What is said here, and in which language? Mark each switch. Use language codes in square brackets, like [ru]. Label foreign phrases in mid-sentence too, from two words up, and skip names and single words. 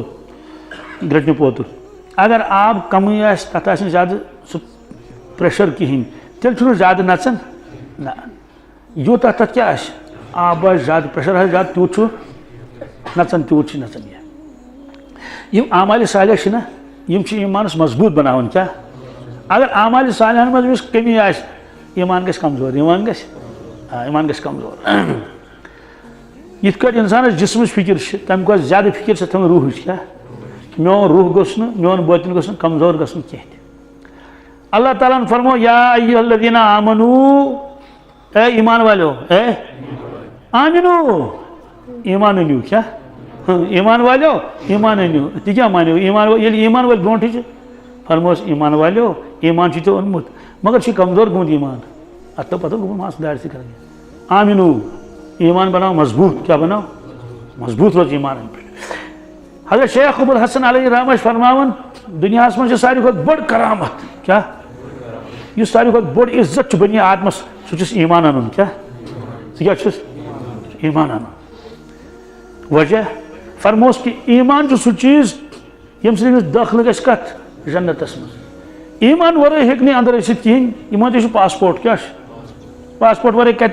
[ks] گرٛٹنہِ پوتُر اگر آب کمٕے آسہِ تتھ آسہِ نہٕ زیادٕ سُہ پریشر کہیٖنۍ تیٚلہِ چھُنہٕ زیادٕ نژان نہ یوٗتاہ تتھ کیٛاہ آسہِ آب آسہِ زیادٕ پریشر آسہِ زیادٕ تیوٗت چھُ نژان تیوٗت چھُ نژان یہِ یِم اعمالِ صالح چھِ نہ یِم چھِ ایمانس مضبوٗط بناوان کیٛاہ اگر اعمالِ صالحن منٛز یُس کمی آسہِ ایمان گژھِ کمزور ایمان گژھِ کمزور یِتھ کٲٹھۍ انسانس جسمٕچ فکر چھِ تمہِ کھۄتہٕ زیادٕ فکر چھِ تھاوٕنۍ روحٕچ کیٛاہ میون روح گوٚژھ نہٕ میون باطن گوٚژھ نہٕ کمزور گژھُن کینٛہہ تہِ اللہ تعالیٰ ہن فرمو [ar] یا ایھا الذین آمنو [ur] اے ایمان والیو [ks] اے آمنو ایمان أنِو کیٛاہ [ur] ایمان والیو [ks] ایمان أنِو تہِ کیٛاہ مانیو ایمان ییٚلہِ ایمان وٲلۍ برونٛٹھٕے چھِ فرموس ایمان والیو ایمان چھُ ژےٚ اوٚنمُت مگر چھُ کمزور گوٚمُت ایمان اتھ تو پتہ گوٚمُت مان ژٕ دارِ سۭتۍ کران آمنو ایمان بناو مضبوط کیا بناو مضبوط روز ایمان پہ حضرت شیخ ابو الحسن علیہ رحمہ فرماون دنیا من ساروی کھۄتہٕ بٔڑ کرامت کیا یُس ساروی کھۄتہٕ بٔڑ عزت چھُ بنی آدمس سُہ چھُس ایمان انُن کیا ژٕ کیٛاہ چھُس ایمان انُن وجہ فرموس کہ ایمان چھُ سُہ چیٖز ییٚمہِ سۭتۍ أمِس دٲخلہٕ گژھِ کتھ جنتس منٛز ایمان ورٲے ہیٚکہِ نہٕ اندر ٲسِتھ کِہیٖنۍ یِمن تہِ چھُ پاسپورٹ کیٛاہ چھُ پاسپورٹ ورٲے کتہِ